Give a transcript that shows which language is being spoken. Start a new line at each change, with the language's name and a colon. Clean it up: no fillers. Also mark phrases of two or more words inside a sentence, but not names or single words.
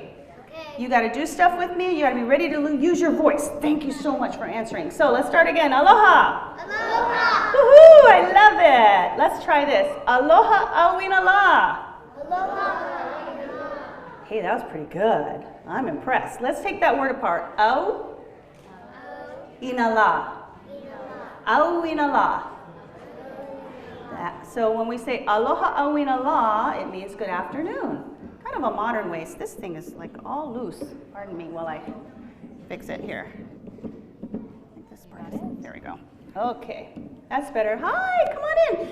English: You got to do stuff with me. You got to be ready to use your voice. Thank you so much for answering. So let's start again. Aloha. Aloha. Woohoo! I love it. Let's try this.
Hawaiian: Aloha awinala.
English: Aloha. Hey, that was pretty good. I'm impressed. Let's take that word apart.
Hawaiian: Au inala. Awinala.
English: So when we say
Hawaiian: aloha awinala,
English: it means good afternoon. Kind of a modern way. So this thing is like all loose. Pardon me while I fix it here. This part is, there we go. Okay, that's better. Hi, come on in.